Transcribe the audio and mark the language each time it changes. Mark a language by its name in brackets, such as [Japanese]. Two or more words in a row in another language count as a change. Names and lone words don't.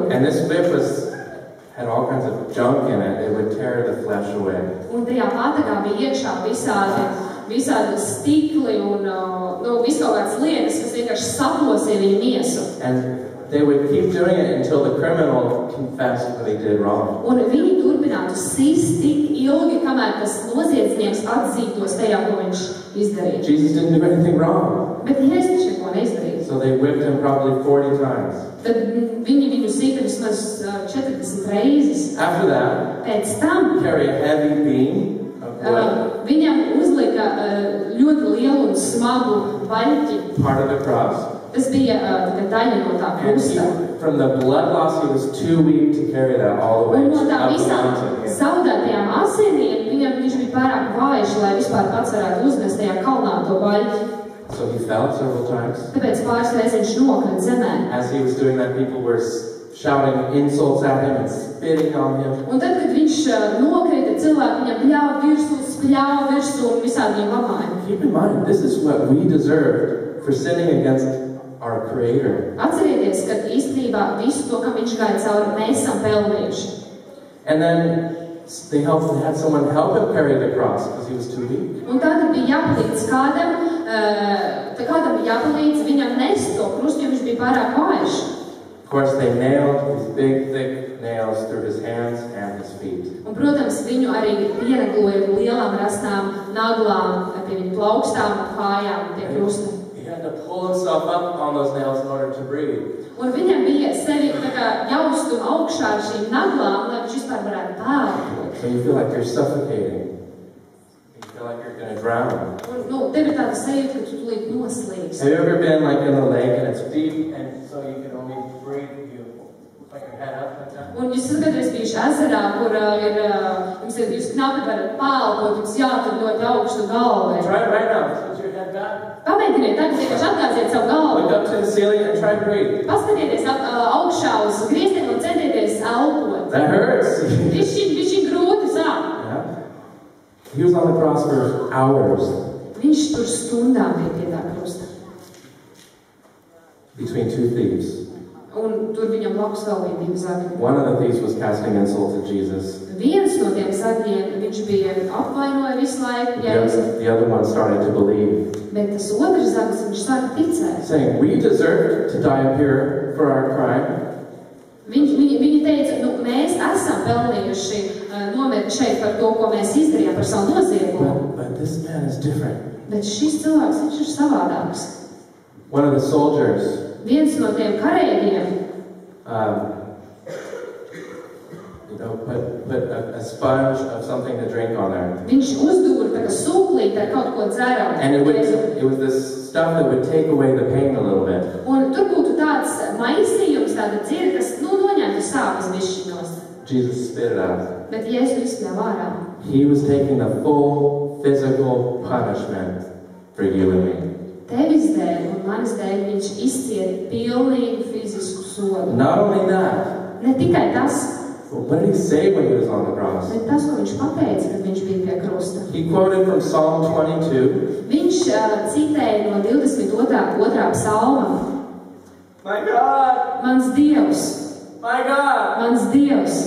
[English] And this whip had all kinds of junk in it. It would tear the flesh away. [Latvian] Un tajā pātagā bija iekšā visādi stikli un visu kaut kādas lietas, kas vienkārši saplosīja viņu miesu. [English] And they would keep doing it until the criminal confessed what he did wrong. [Latvian] Un viņi turpināja turpinātu sist tik ilgi, kamēr tas noziedznieks atzītos tajā, ko viņš izdarīja. [English] Jesus didn't do anything wrong. [Latvian] Bet Jēzus neko neizdarīja. [English] So they whipped him probably 40 times. [Latvian] Tad viņi viņu sita vismaz 40 reizes. [English] After that, [Latvian] Pēc tam [English] carry a heavy beam of wood, [Latvian] viņam uzlika ļoti lielu un smagu vaļķi. [English] part of the cross. [Latvian] Tas bija daļa no tā [English] And [Latvian] krusta. [English] from the blood loss, he was too weak to carry that all the way [Latvian] Un no [English] up [Latvian] tā [English] the [Latvian] visām [English] mountain. [Latvian] zaudētajām asinīm viņš bija pārāk vājš, lai vispār pats varētu uzmest tajā kalnā to vaļķi. [English] So he fell several times. [Latvian] Tāpēc pāris reizes viņš nokrita zemē. [English] As he was doing that, people were shouting insults at him and spitting on him. [Latvian] Un tad, kad viņš nokrita, cilvēki viņam spļāva virsū un visādi viņam lamāja. [English] Keep in mind, this is what we deserved for sinning against our Creator. [Latvian] Atcerieties, ka īstenībā visu to, kam viņš gāja cauri, mēs esam pelnījuši. [English] And then they had someone help him carry the cross because he was too weak. [Latvian] Un tad bija jāpalīdz kādam bija jāpalīdz viņam nest to krustu, jo viņš bija pārāk vājš. [English] Of course, they nailed these big, thick nails through his hands and his feet. [Latvian] Un, protams, viņu arī pienagloja lielām rastām naglām pie viņa plaukstām un kājām pie krusta. [English] He had to pull himself up on those nails in order to breathe. [Latvian] Un viņam bija sevi tā kā jāuztum augšā ar šīm naglām, lai viņš vispār varētu pārdot. [English] So you feel like you're suffocating. You feel like you're going to drown. [Latvian] Un, tev ir tāda sajūta, ka tu tulīt noslīgs. [English] Have you ever been like in the lake and it's deep and so you can only breathe, you put your head up like that? [Latvian] Un jūs kādreiz bijuši ezerā, kur jūs knapi varat pālpot, jums jātur ļoti augstu galvai. [English] Try it right now. Put your head back. [Latvian] Pamēģiniet tagad vienkārši atgāziet savu galvu. [English] Look up to the ceiling and try to breathe. [Latvian] Paskatieties augšā uz griestiem un centieties elpot. [English] That hurts. [Latvian] Viņš grūti sāp. [English] Yeah. He was on the cross for hours. [Latvian] Viņš tur stundām bija pie tā krusta. [English] Between two thieves. [Latvian] Un tur viņam blakus vēl bija divi zagļi. [English] One of the thieves was casting insults at Jesus. [Latvian] Viens no tiem zagļiem viņš bija apvainoja visu laiku, Jēzus. [English] The other one started to believe. [Latvian] Bet tas otrs zaglis viņš sāka ticēt. [English] Saying, we deserved to die up here for our crime. [Latvian] Viņi teica, mēs esam pelnījuši nomirt šeit par to, ko mēs izdarījām par savu noziegumu. [English] But this man is different. [Latvian] Bet šis cilvēks, viņš ir savādāks. [English] One of the soldiers [Latvian] Viens no tiem karēģiem [English] put a sponge of something to drink on there. [Latvian] Viņš uzdūra tā kā sūklīt ar kaut ko dzeramu. [English] And it was this stuff that would take away the pain a little bit. [Latvian] Un tur būtu tāds maisījums, tāda dzira, kas noņemtu sāpes bišķiņos. [English] Jesus spit it out. [Latvian] Bet Jēzus izspļāva ārā. [English] He was taking the full physical punishment for you and me. [Latvian] Tevis dēļ un manis dēļ viņš izcieta pilnīgu fizisku sodu. [English] Not only that, [Latvian] Ne tikai tas, [English] but what did he say when he was on the cross? [Latvian] bet tas, ko viņš pateica, kad viņš bija pie krusta. [English] He quoted from Psalm 22. [Latvian] Viņš citēja no 22. psalma. [English] My God! [Latvian] Mans Dievs, [English] My God! [Latvian] mans Dievs,